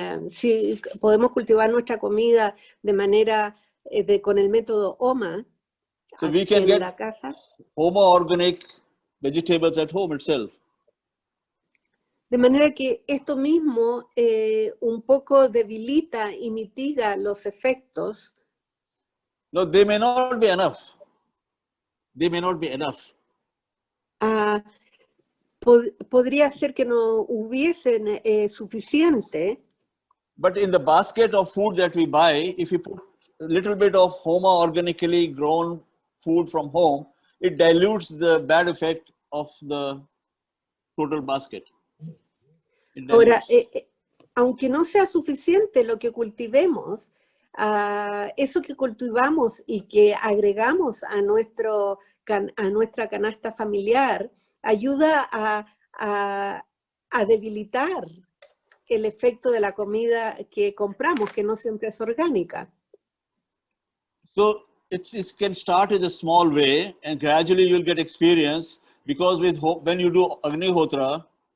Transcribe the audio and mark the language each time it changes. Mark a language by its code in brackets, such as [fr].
[es] Si podemos cultivar nuestra comida de manera con el método Homa, [en] so we can get [es] la casa, [en] Homa organic vegetables at home itself. [es] De manera que esto mismo un poco debilita y mitiga los efectos. [en] No, they may not be enough. They may not be enough. [es] Podría ser que no hubiesen suficiente. [en] But in the basket of food that we buy, if you put a little bit of Homa organically grown food from home, it dilutes the bad effect of the total basket. [es] Ahora, aunque no sea suficiente lo que cultivemos, eso que cultivamos y que agregamos a nuestra canasta familiar ayuda a debilitar el efecto de la comida que compramos, que no siempre es orgánica. [en] So it can start in a small way, and gradually you'll get experience, because when you do Agnihotra,